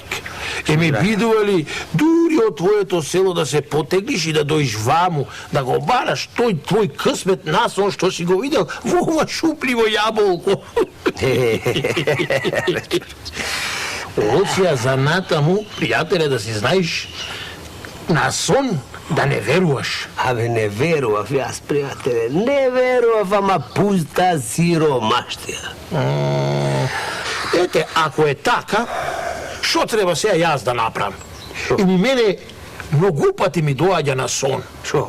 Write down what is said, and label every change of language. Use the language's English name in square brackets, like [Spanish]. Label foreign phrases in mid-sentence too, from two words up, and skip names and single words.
[Macedonian] Ми бидували дури од твојето село да се потегниш и да дојиш ваму, да го бараш твој касмет насон што си го видјел, ова шупљиво јаболко. Оција заната му, пријателје, да си знаш, насон да не веруваш. Абе, не верував јас, пријателе, не верував, ама пуста сиромаштија. Ете, ако е така, що треба сега јас да направам? И ми мене многу пати ми доаѓа на сон. Шо?